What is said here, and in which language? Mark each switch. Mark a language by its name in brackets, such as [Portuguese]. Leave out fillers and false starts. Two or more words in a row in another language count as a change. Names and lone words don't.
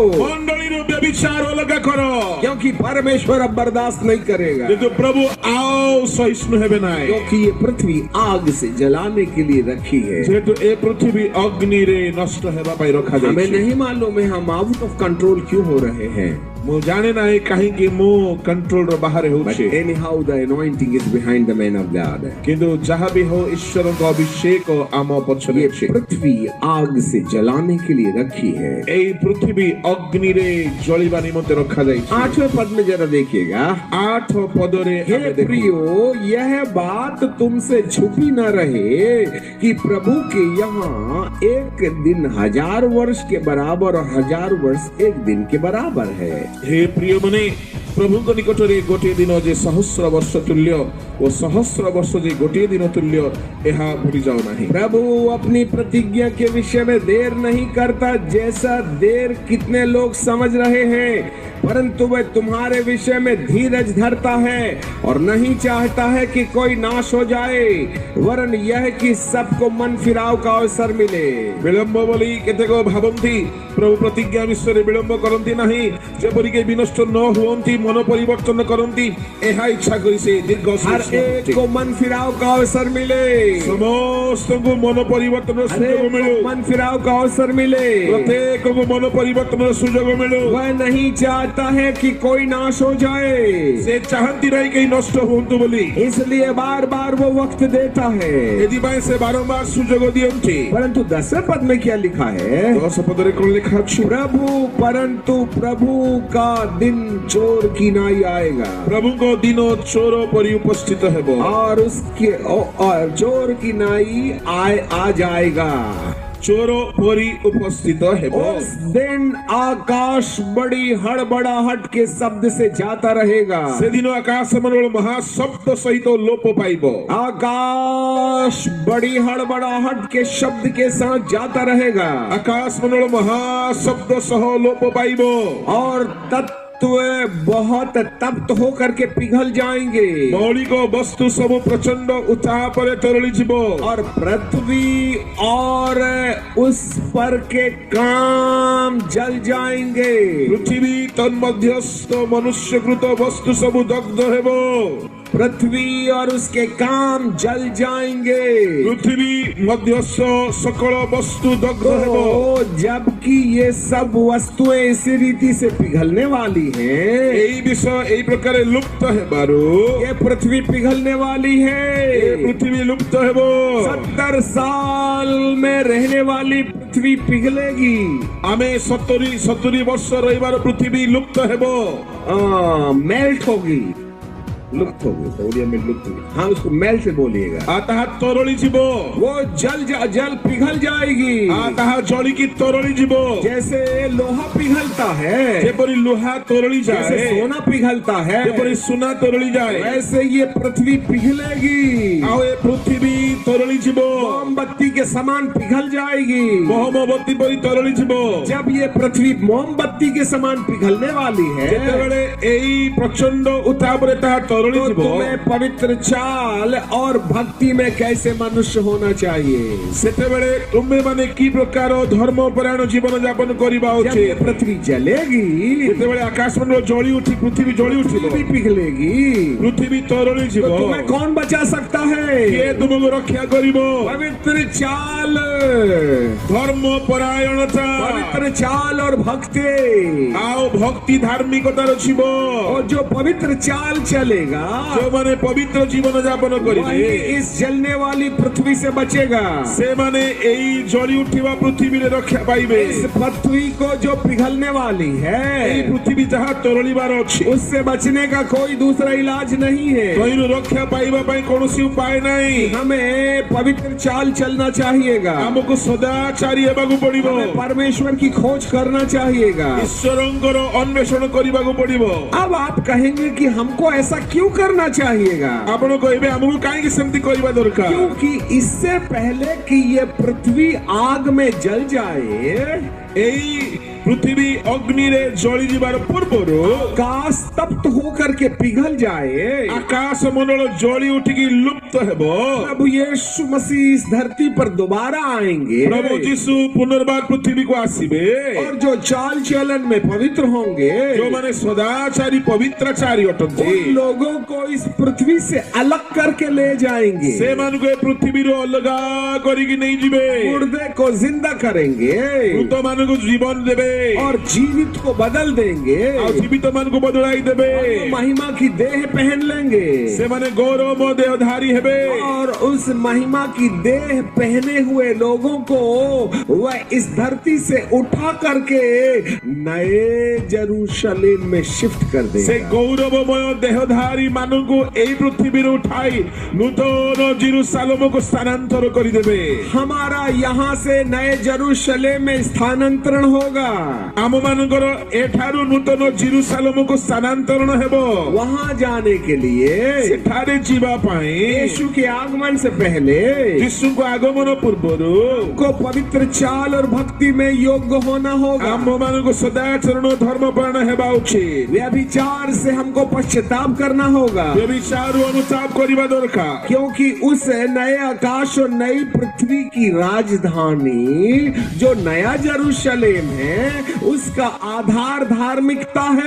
[Hindi] मंडली रो व्यभिचार अलग करो, क्योंकि परमेश्वर अब बर्दाश्त नहीं करेगा। तो प्रभु आओ सहिष्णु [Odia] ହେବେ ନା, [Hindi] क्योंकि ये पृथ्वी आग से जलाने के लिए रखी है। [Odia] ଯେତୁ ଏ ପୃଥିବୀ ଅଗ୍ନି ରେ ନଷ୍ଟ ହେବା ପାଇ ରଖା ଯାଏ। [Hindi] हमें नहीं मालूम है हम [English] out of control [Hindi] क्यों हो रहे हैं। [Odia] ମୁଁ ଜାଣେ ନାହିଁ କାହିଁକି ମୁଁ କଣ୍ଟ୍ରୋଲର ବାହାରେ [English] But [Odia] ହେଉଛି [English] anyhow, the anointing is behind the man of God. [Odia] କିନ୍ତୁ ଯାହା ବି ହଉ ଈଶ୍ୱରଙ୍କ ଅଭିଷେକ ଆମ ପଛରେ [Hindi] ये [Odia] ଅଛି [Hindi] पृथ्वी आग से जलाने के लिए रखी है। [Odia] ଏଇ ପୃଥିବୀ ଅଗ୍ନିରେ ଜଳିବା ନିମନ୍ତେ ରଖାଯାଇଛି [Hindi] 8वें पद में जरा देखिएगा। [Odia] 8 ପଦରେ [Hindi] हे [Odia] ଆମେ ଦେଖୁ [Hindi] प्रियो, यह बात तुमसे छुपी न रहे कि प्रभु के यहाँ एक दिन 1000 वर्ष के बराबर और 1000 वर्ष एक दिन के बराबर है। [Odia] हे ପ୍ରିୟ ମାନେ ପ୍ରଭୁଙ୍କ ନିକଟରେ ଗୋଟିଏ ଦିନ ଯେ ସହସ୍ର ବର୍ଷ ତୁଲ୍ୟ ଓ ସହସ୍ର ବର୍ଷ ଯେ ଗୋଟିଏ ଦିନ ତୁଲ୍ୟ ଏହା ଭୁଲି ଯାଉ ନାହିଁ [Hindi] प्रभु अपनी प्रतिज्ञा के विषय में देर नहीं करता, जैसा देर कितने लोग समझ रहे हैं, परंतु वह तुम्हारे विषय में धीरज धरता है और नहीं चाहता है कि कोई नाश हो जाए, वरन यह कि सबको मन फिराव का अवसर मिले। [Odia] ବିଳମ୍ବ ବୋଲି କେତେକ ଭାବନ୍ତି ପ୍ରଭୁ ପ୍ରତିଜ୍ଞା ବିଷୟରେ ବିଳମ୍ବ କରନ୍ତି ନାହିଁ ଯେପରିକି ବିନଷ୍ଟ ନ ହୁଅନ୍ତି ମନ ପରିବର୍ତ୍ତନ କରନ୍ତି ଏହା ଇଚ୍ଛା କରି ସେ ଦୀର୍ଘ [Hindi] हर एक को मन फिराव का अवसर मिले, [Odia] ସମସ୍ତଙ୍କୁ ମନ ପରିବର୍ତ୍ତନର [Hindi] हर [Odia] ସୁଯୋଗ [Hindi] एक [Odia] ମିଳୁ [Hindi] को मन फिराव का अवसर मिले। [Odia] ପ୍ରତ୍ୟେକଙ୍କୁ ମନ ପରିବର୍ତ୍ତନର ସୁଯୋଗ ମିଳୁ [Hindi] वह नहीं चाहता है कि कोई नाश हो जाए, [Odia] ସେ ଚାହାନ୍ତି ନାହିଁ କେହି ନଷ୍ଟ ହୁଅନ୍ତୁ ବୋଲି [Hindi] इसलिए बार बार वो वक्त देता है। [Odia] ଏଥିପାଇଁ ସେ ବାରମ୍ବାର ସୁଯୋଗ ଦିଅନ୍ତି [Hindi] परंतु 10वें पद में क्या लिखा है? [Odia] 10 ପଦରେ କଣ ଲେଖା ଅଛି [Hindi] परंतु प्रभु का दिन चोर की नाई आएगा [Odia] ପ୍ରଭୁଙ୍କ ଦିନ ଚୋର ପରି ଉପସ୍ଥିତ ହେବ [Hindi] और और चोर की नाई आ जाएगा। [Odia] ଚୋର ପରି ଉପସ୍ଥିତ ହେବ [Hindi] उस दिन आकाश बड़ी हड़बड़ाहट के शब्द से जाता रहेगा। [Odia] ସେଦିନ ଆକାଶ ମଣ୍ଡଳ ମହାଶବ୍ଦ ସହିତ ଲୋପ ପାଇବ [Hindi] आकाश बड़ी हड़बड़ाहट के शब्द के साथ जाता रहेगा [Odia] ଆକାଶ ମଣ୍ଡଳ ମହାଶବ୍ଦ ସହ ଲୋପ ପାଇବ [Hindi] और तत्व बहुत तप्त होकर के पिघल जाएंगे [Odia] ମୌଳିକ ବସ୍ତୁ ସବୁ ପ୍ରଚଣ୍ଡ ଉତ୍ତାପରେ ତରଳି ଯିବ [Hindi] और पृथ्वी और उस पर के काम जल जाएंगे। [Odia] ପୃଥିବୀ ତନ୍ମଧ୍ୟସ୍ଥ ମନୁଷ୍ୟକୃତ ବସ୍ତୁ ସବୁ ଦଗ୍ଧ ହେବ [Hindi] पृथ्वी और उसके काम जल जाएंगे [Odia] ପୃଥିବୀ ମଧ୍ୟସ୍ଥ ସକଳ ବସ୍ତୁ ଦଗ୍ଧ ହେବ [Hindi] जबकि ये सब वस्तुएं इसी रीति से पिघलने वाली हैं। [Odia] এই বিষୟ এই ପ୍ରକାର ଲୁପ୍ତ ହେବାରୁ [Hindi] ये पृथ्वी पिघलने वाली [Odia] ଏ [Hindi] है। [Odia] ପୃଥିବୀ ଲୁପ୍ତ ହେବ [Hindi] 70 साल में रहने वाली पृथ्वी पिघलेगी। [Odia] ଆମେ 70 ବର୍ଷ ରହିବାର ପୃଥିବୀ ଲୁପ୍ତ ହେବ [Hindi] मेल्ट होगी, लुप्त होगी, उड़िया में लुप्त होगी। हाँ, उसको मेल से बोलिएगा। [Odia] ତାହା ତରଳି ଯିବ [Hindi] वो जल पिघल जाएगी [Odia] ତାହା ଜଳିକି ତରଳି ଯିବ [Hindi] जैसे लोहा पिघलता है, [Odia] ଯେପରି ଲୁହା ତରଳି [Hindi] जैसे [Odia] ଯାଏ [Hindi] सोना पिघलता है, [Odia] ଯେପରି ସୁନା ତରଳି ଯାଏ [Hindi] वैसे ये पृथ्वी पिघलेगी, [Odia] ଆଉ ଏ ପୃଥିବୀ ତରଳି ଯିବ [Hindi] मोमबत्ती के समान पिघल जाएगी। [Odia] ମହମବତୀ ପରି ତରଳି ଯିବ [Hindi] जब ये पृथ्वी मोमबत्ती के समान पिघलने वाली है, [Odia] ଯେତେବେଳେ ଏଇ ପ୍ରଚଣ୍ଡ ଉତ୍ତାପରେ ତାହା ତରଳି [Hindi] तो [Odia] ଯିବ [Hindi] तुम्हें पवित्र चाल और भक्ति में कैसे मनुष्य होना चाहिए। [Odia] ସେତେବେଳେ ତୁମେ ମାନେ କି ପ୍ରକାର ଧର୍ମପରାୟଣ ଜୀବନ ଯାପନ କରିବା [Hindi] जब ये [Odia] ଉଚିତ [Hindi] पृथ्वी जलेगी, [Odia] ଯେତେବେଳେ ଆକାଶ ମଣ୍ଡଳ ଜଳି ଉଠି ପୃଥିବୀ ଜଳି ଉଠିବ [Hindi] पृथ्वी पिघलेगी, [Odia] ପୃଥିବୀ ତରଳି [Hindi] तो [Odia] ଯିବ [Hindi] तुम्हें कौन बचा सकता है? [Odia] କିଏ ତୁମକୁ ରକ୍ଷା କରିବ [Hindi] पवित्र चाल, [Odia] ଧର୍ମ ପରାୟଣତା [Hindi] पवित्र चाल और भक्ति। [Odia] ଆଉ ଭକ୍ତି ଧାର୍ମିକତାର ଥିବ [Hindi] और जो पवित्र चाल चलेगा [Odia] ଯେଉଁମାନେ ପବିତ୍ର ଜୀବନ ଯାପନ [Hindi] वही [Odia] କରିବେ [Hindi] इस जलने वाली पृथ्वी से बचेगा। [Odia] ସେମାନେ ଏଇ ଜଳି ଉଠିବା ପୃଥିବୀରେ ରକ୍ଷା ପାଇବେ [Hindi] इस पृथ्वी को जो पिघलने वाली [Odia] ଏଇ [Hindi] है, [Odia] ପୃଥିବୀ ଯାହା ତରଳିବାର ଅଛି [Hindi] उससे बचने का कोई दूसरा इलाज नहीं है। [Odia] ତହିଁରୁ ରକ୍ଷା ପାଇବା ପାଇଁ କୌଣସି ଉପାୟ ନାହିଁ [Hindi] हमें पवित्र चाल चलना चाहिएगा, [Odia] ଆମକୁ ସଦାଚାରୀ ହେବାକୁ ପଡିବ [Hindi] हमें परमेश्वर की खोज करना चाहिएगा। [Odia] ଈଶ୍ୱରଙ୍କର ଅନ୍ୱେଷଣ କରିବାକୁ ପଡିବ [Hindi] अब आप कहेंगे कि हमको ऐसा क्यों करना चाहिएगा? [Odia] ଆପଣ କହିବେ ଆମକୁ କାହିଁକି ସେମିତି କରିବା ଦରକାର [Hindi] क्योंकि इससे पहले कि ये पृथ्वी आग में जल जाए, [Odia] ଏଇ ପୃଥିବୀ ଅଗ୍ନିରେ ଜଳି ଯିବାର ପୂର୍ବରୁ [Hindi] आकाश तप्त होकर के पिघल जाए, [Odia] ଆକାଶ ମଣ୍ଡଳ ଜଳି ଉଠିକି ଲୁପ୍ତ ହେବ [Hindi] प्रभु यीशु मसीह इस धरती पर दोबारा आएंगे [Odia] ପ୍ରଭୁ ଯୀଶୁ ପୁନର୍ବାର ପୃଥିବୀକୁ ଆସିବେ [Hindi] और जो चाल चलन में पवित्र होंगे, [Odia] ଯେଉଁମାନେ ସଦାଚାରୀ ପବିତ୍ରାଚାରୀ ଅଟନ୍ତି [Hindi] उन लोगों को इस पृथ्वी से अलग करके ले जाएंगे, [Odia] ସେମାନଙ୍କୁ ଏ ପୃଥିବୀରୁ ଅଲଗା କରିକି ନେଇଯିବେ [Hindi] मुर्दे को जिंदा करेंगे [Odia] ମୃତମାନଙ୍କୁ ଜୀବନ ଦେବେ [Hindi] और जीवित को बदल देंगे [Odia] ଆଉ ଜୀବିତ ମାନଙ୍କୁ ବଦଳାଇ ଦେବେ [Hindi] वो महिमा की देह पहन लेंगे [Odia] ସେମାନେ ଗୌରବ ଦେହଧାରୀ ହେବେ [Hindi] और उस महिमा की देह पहने हुए लोगों को वह इस धरती से उठा करके नए जेरूशलेम में शिफ्ट कर [Odia] ସେ [Hindi] देगा [Odia] ଗୌରବମୟ ଦେହଧାରୀ ମାନଙ୍କୁ ଏଇ ପୃଥିବୀରୁ ଉଠାଇ ନୂତନ ଜେରୁସାଲେମକୁ ସ୍ଥାନାନ୍ତର କରିଦେବେ [Hindi] हमारा यहाँ से नए जेरूशलेम में स्थानांतरण होगा [Odia] ଆମ ମାନଙ୍କର ଏଠାରୁ ନୂତନ ଜେରୁସାଲେମକୁ ସ୍ଥାନାନ୍ତରଣ ହେବ [Hindi] वहाँ जाने के लिए [Odia] ସେଠାରେ ଯିବା ପାଇଁ [Hindi] यीशु के आगमन से पहले [Odia] ଯୀଶୁଙ୍କ ଆଗମନ ପୂର୍ବରୁ [Hindi] को पवित्र चाल और भक्ति में योग्य होना होगा [Odia] ଆମ ମାନଙ୍କୁ ସଦାଚରଣ ଧର୍ମପରାୟଣ ହେବା ଉଚିତ [Hindi] व्यभिचार से हमको पश्चाताप करना होगा [Odia] ବ୍ୟଭିଚାରରୁ ଅନୁତାପ କରିବା ଦରକାର [Hindi] क्योंकि उस नए आकाश और नई पृथ्वी की राजधानी जो नया जेरूशलेम है उसका आधार धार्मिकता है